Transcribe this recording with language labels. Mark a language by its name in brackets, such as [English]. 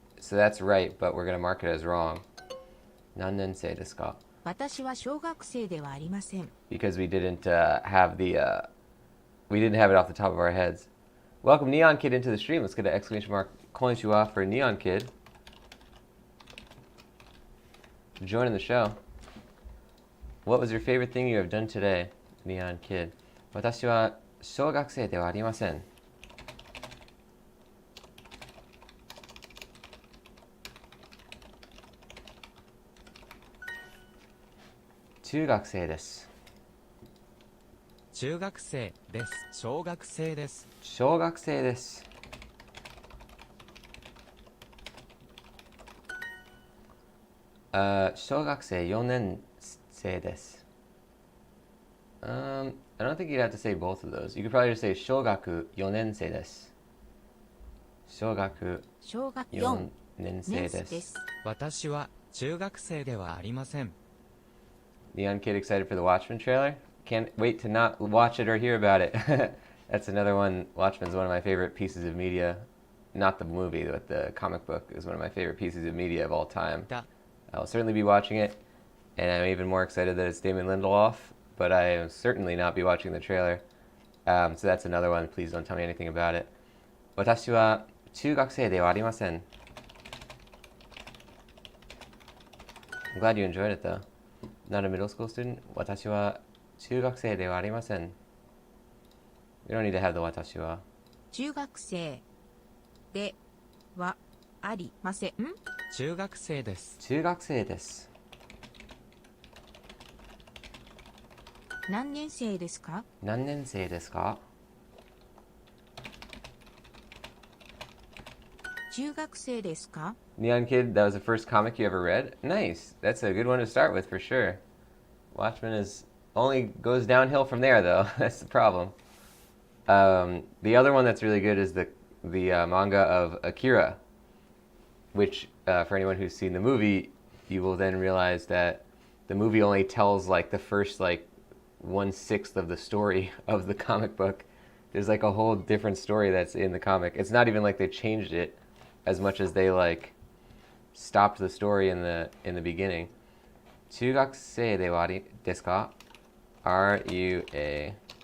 [English] So that's right, but we're going to mark it as wrong. [Japanese] 何年生ですか？私は小学生ではありません。 [English] Because we didn't have we didn't have it off the top of our heads. Welcome Neon Kid into the stream. Let's get an exclamation mark konnichiwa for Neon Kid. Joining the show. What was your favorite thing you have done today, Neon Kid? [Japanese] 私は小学生ではありません。中学生です。中学生です。小学生です。小学生です。小学生4年生です。 [English] I don't think you'd have to say both of those. You could probably just say [Japanese] 小学4年生です。小学小学 4 4 年生年生で。ですす。私は中学生ではありません。 [English] Neon Kid excited for the Watchmen trailer? Can't wait to not watch it or hear about it. That's another one. Watchmen's one of my favorite pieces of media. Not the movie, but the comic book is one of my favorite pieces of media of all time. I'll certainly be watching it, and I'm even more excited that it's Damon Lindelof, but I will certainly not be watching the trailer. So that's another one. Please don't tell me anything about it. [Japanese] 私は中学生ではありません。 [English] I'm glad you enjoyed it though. Not a middle school student? [Japanese] 私は中学生ではありません。 [English] We don't need to have the 私は。 [Japanese] 中学生ではありません。中学生です。中学生です。何年生ですか？何年生ですか？中学生ですか？ [English] Neon Kid, that was the first comic you ever read? Nice. That's a good one to start with for sure. Watchmen is only goes downhill from there though. That's the problem. The other one that's really good is the manga of Akira, which for anyone who's seen the movie, you will then realize that the movie only tells like the first like 1/6 of the story of the comic book. There's like a whole different story that's in the comic. It's not even like they changed it as much as they like stopped the story in the beginning. [Japanese] 中学生ではありですか? [English] Are you a